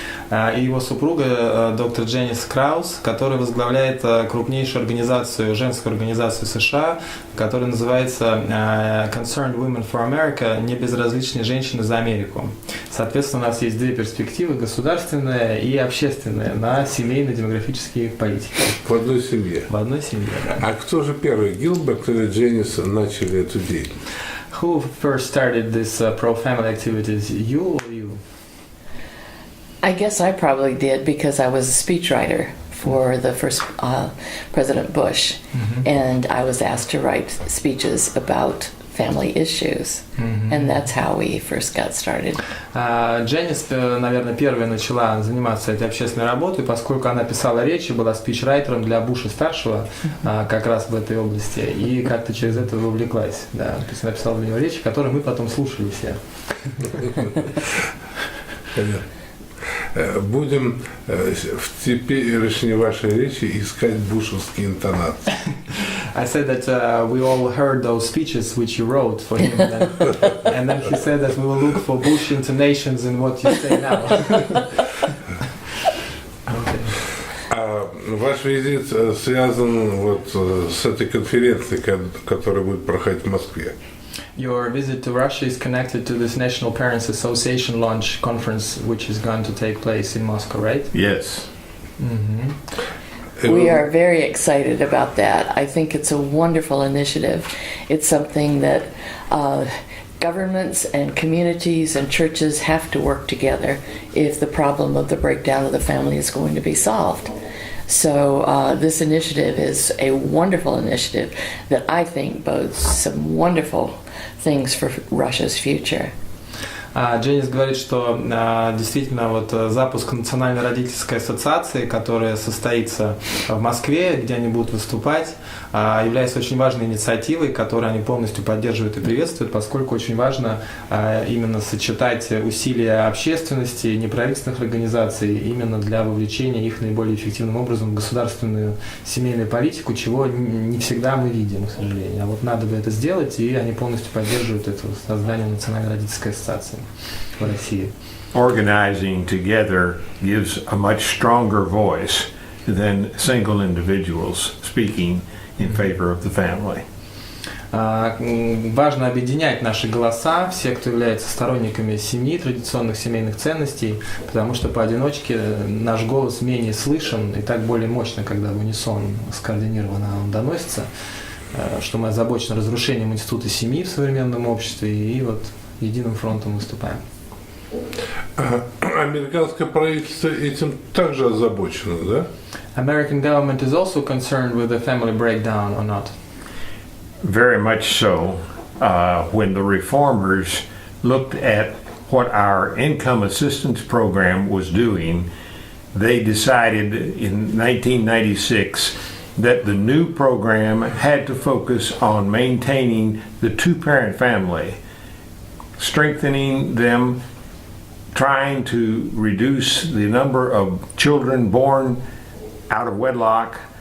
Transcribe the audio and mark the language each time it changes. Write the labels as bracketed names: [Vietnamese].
[Russian] И его супруга, доктор Дженис Краузе, которая возглавляет крупнейшую организацию, женскую организацию США, которая называется Concerned Women for America, небезразличные женщины за Америку. Соответственно, у нас есть две перспективы, государственная и общественная, на семейно-демографические политики. В одной семье? В одной семье, да. А кто же первый, Гилберт или Дженис, начали эту деятельность? [English] Who first started this pro-family activities, you or you? I guess I probably did because I was a speechwriter for the first President Bush, and I was asked to write speeches about family issues, and that's how we first got started. [Russian] Дженис, наверное, первая начала заниматься этой общественной работой, поскольку она писала речи, была спичрайтером для Буша-старшего как раз в этой области, и как-то через это увлеклась. Да. То есть она писала для него речи, которые мы потом слушали все. Будем в теперешней вашей речи искать бушевские интонации. [English] I said that we all heard those speeches which you wrote for him, and then he said that we will look for Bush intonations in what you say now. [Russian] Ваш визит связан вот с этой конференцией, которая будет проходить в Москве. [English] Your visit to Russia is connected to this National Parents Association launch conference, which is going to take place in Moscow, right? Yes. We are very excited about that. I think it's a wonderful initiative. It's something that governments and communities and churches have to work together if the problem of the breakdown of the family is going to be solved. So this initiative is a wonderful initiative that I think bodes some wonderful things for Russia's future. [Russian] Дженис говорит, что действительно вот запуск Национальной родительской ассоциации, которая состоится в Москве, где они будут выступать, является очень важной инициативой, которую они полностью поддерживают и приветствуют, поскольку очень важно именно сочетать усилия общественности, неправительственных организаций именно для вовлечения их наиболее эффективным образом в государственную семейную политику, чего не всегда мы видим, к сожалению. А вот надо бы это сделать, и они полностью поддерживают это создание Национальной родительской ассоциации в России. [English] Organizing together gives a much stronger voice than single individuals speaking in favor of the family. [Russian] Важно объединять наши голоса, все, кто является сторонниками семьи, традиционных семейных ценностей, потому что поодиночке наш голос менее слышен и так более мощно, когда в унисон скоординированно он доносится, что мы озабочены разрушением института семьи в современном обществе и вот единым фронтом выступаем. Американское правительство этим также озабочено, да? [English] American government is also concerned with the family breakdown or not? Very much so. When the reformers looked at what our income assistance program was doing, they decided in 1996 that the new program had to focus on maintaining the two-parent family, strengthening them, trying to reduce the number of children born out of wedlock,